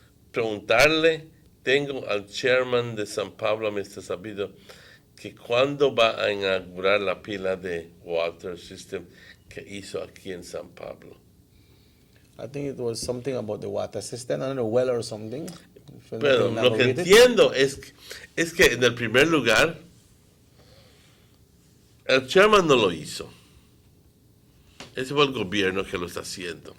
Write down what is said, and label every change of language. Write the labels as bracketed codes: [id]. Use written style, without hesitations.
[es] Preguntarle, tengo al chairman de San Pablo, Mr. Sabido, que cuando va a inaugurar la pila de water system que hizo aquí en San Pablo. [en] I think it was something about the water system, I don't know, well or something. [es] Pero lo que entiendo es que en el primer lugar, el chairman no lo hizo. Ese fue el gobierno que lo está haciendo.